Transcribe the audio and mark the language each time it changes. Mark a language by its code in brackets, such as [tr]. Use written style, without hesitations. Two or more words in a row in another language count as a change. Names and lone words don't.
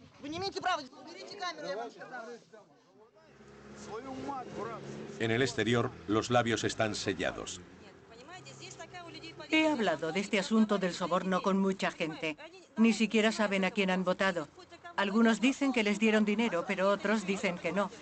[ru] Вы не имеете права. Уберите камеры, я вам сказала. [es] En el exterior, los labios están sellados. He hablado de este asunto del soborno con mucha gente. Ni siquiera saben a quién han votado. Algunos dicen que les dieron dinero, pero otros dicen que no.